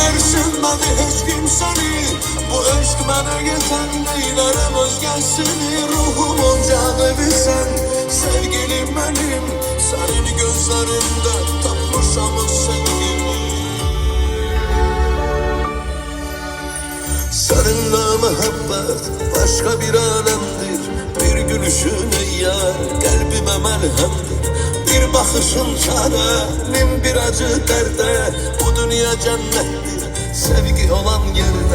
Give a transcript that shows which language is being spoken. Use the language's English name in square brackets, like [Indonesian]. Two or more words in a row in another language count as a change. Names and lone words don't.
[Azerbaijani] Bilməsin məni heç kim səni, bu eşq mənə yesən, neylərəm özgəsini. Ruhumun canıvi sən, sevgilim mənim, sənin gözlərində tapmışam sevgimi. [Turkish] Seninle muhabbet başka bir alemdir. Bir gülüşün ey yar kalbime merhemdir. Bir bakışın çarenin bir acı derde. Bu dünya cennettir sevgi olan yerde.